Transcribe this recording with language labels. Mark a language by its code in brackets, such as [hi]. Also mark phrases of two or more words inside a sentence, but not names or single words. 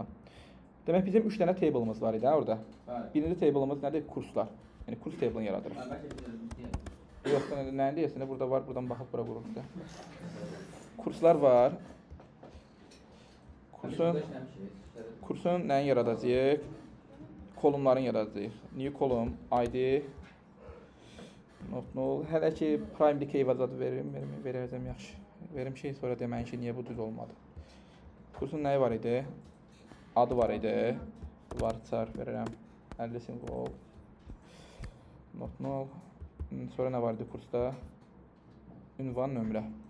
[az] Demək bizim 3 dənə table'ımız var idi orada. Birinci table'ımız nədir? Kurslar. Yəni kurs table'ını yaradırıq. Yox, nəyin deyəsən, burada var, buradan baxıb bura qurulur. Kurslar var. Kursun nəyin yaradacağıq? Kolumların yaradacağıq. [en] New column, ID, not null. [az] Hələ ki [en] primary key [az] adı verəcəm yaxşı. Verim şey sonra deməyin ki, niyə bu düz olmadı. Kursun nəyi var idi? Adı var idi. Varchar verirəm. 50 simvol. [en] Not null. [az] Sonra nə var idi kursda? Ünvan, nömrə.